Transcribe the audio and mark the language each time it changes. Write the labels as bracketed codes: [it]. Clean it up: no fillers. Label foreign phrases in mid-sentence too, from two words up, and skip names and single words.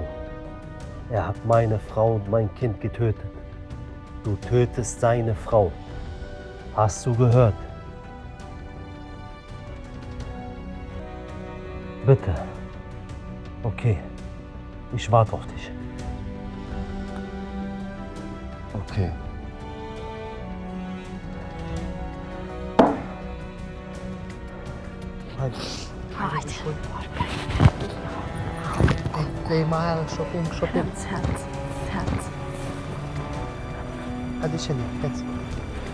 [de] Er hat meine Frau und mein Kind getötet. Du tötest seine Frau. Hast du gehört? Bitte. Okay. Ich warte auf dich. Okay. [sq] Hajde. Lej ma shopping. [de] Herz. [tr] Hadi içeri, geç.